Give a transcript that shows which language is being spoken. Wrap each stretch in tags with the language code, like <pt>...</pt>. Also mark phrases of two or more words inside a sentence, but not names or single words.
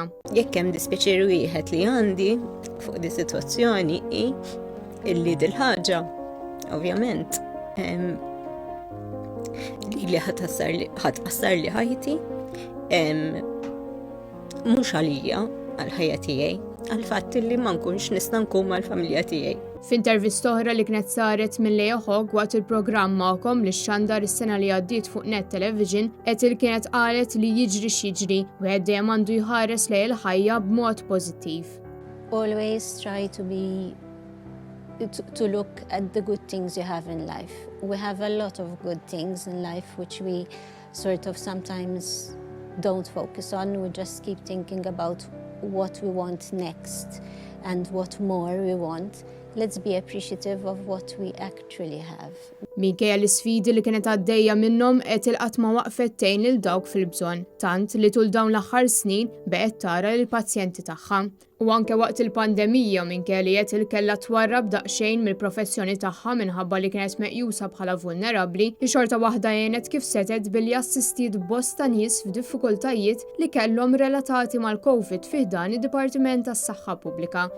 <mt>Jekk hemm dispjaċir wieħed li għandi fuq di sitwazzjoni hi illi dil-ħaġa, ovvjament, li ħatqassar li ħajti, mhux għalija għall-ħajja tiegħi, għall-fatt li ma nkunx nista' nkun mal-familja tiegħi. F'intervista oħra li kienet saret minn Lea Hogg waqt il-programm magħkom li xandar is-sena li għaddiet fuq Net Television, Etel kienet qalet li jiġri x'jiġri wieħed dejjem għandu jħares lejn il-ħajja b'mod pożittiv.</mt> <en>Always try to look at the good things you have in life. We have a lot of good things in life which we sort of sometimes don't focus on. We just keep thinking about what we want next and what more we want. Let's be appreciative of what we actually have.</en> <mt>Minkejja l-isfidi li kienet għaddejja minnhom Etel qatt ma waqfet tgħin lil dawk fil-bżonn, tant li tul dawn l-aħħar snin beqgħet tara lill-pazjenti tagħha. U anke waqt il-pandemija minkejja li Etel kellha twarrab daqsxejn mill-professjoni tagħha minħabba li kienet meqjusa bħala vulnerabbli, li xorta waħda għenet kif setet billi assistiet bosta nies f'diffikultajiet li kellhom relatati mal-COVID fih dan id-Dipartiment tas-Saħħa Pubblika.</mt>